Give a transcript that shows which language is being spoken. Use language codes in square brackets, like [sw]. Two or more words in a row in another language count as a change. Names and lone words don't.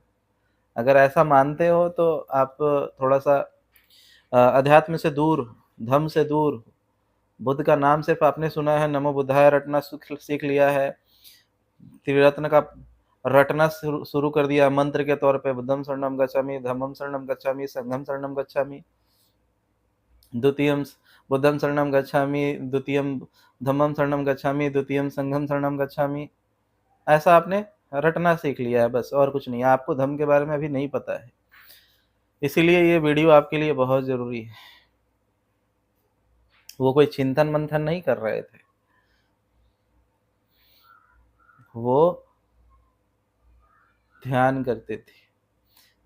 [hi] अगर ऐसा मानते हो तो आप थोड़ा सा अध्यात्म से दूर, धम्म से दूर, बुद्ध का नाम सिर्फ आपने सुना है, [pi] नमो बुद्धाय [hi] रटना सीख लिया है, त्रिरत्न का रटना शुरू कर दिया मंत्र के तौर पे, [pi] बुद्धम शरणम गच्छामि, धम्मम शरणम गच्छामि, संघम शरणम गच्छामि, द्वितीयम बुद्धम शरणम गच्छामि, द्वितीयम धम्मम शरणम गच्छामि, द्वितीयम संघम शरणम गच्छामि। [hi] ऐसा आपने रटना सीख लिया है बस, और कुछ नहीं। आपको धम्म के बारे में अभी नहीं पता है, इसीलिए ये वीडियो आपके लिए बहुत ज़रूरी है। वो कोई चिंतन मंथन नहीं कर रहे थे, वो ध्यान करते थे।